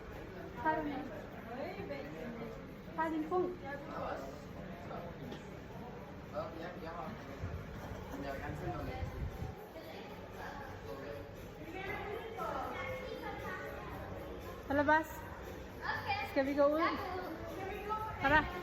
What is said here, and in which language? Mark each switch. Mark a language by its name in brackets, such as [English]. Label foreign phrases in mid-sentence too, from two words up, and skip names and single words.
[Filipino] Parin po. Palabas. [Danish] Skal vi gå ud? [Filipino] Tara.